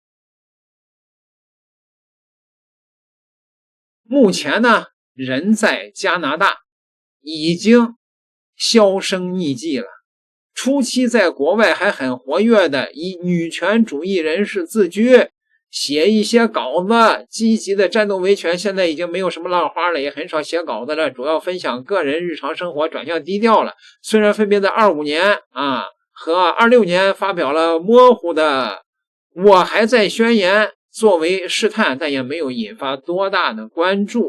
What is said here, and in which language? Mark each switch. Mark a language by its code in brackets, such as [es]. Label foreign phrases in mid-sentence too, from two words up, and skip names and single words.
[zh] 目前呢，人在加拿大，已經销声匿跡了。初期在國外還很活躍的，以女权主義人士自居，寫一些稿子，積極的戰鬥維權。現在已經沒有什麼浪花了，也很少寫稿子了，主要分享個人日常生活，轉向低調了。雖然分別在25年和26年發表了模糊的我還在宣言作為試探，但也沒有引發多大的關注。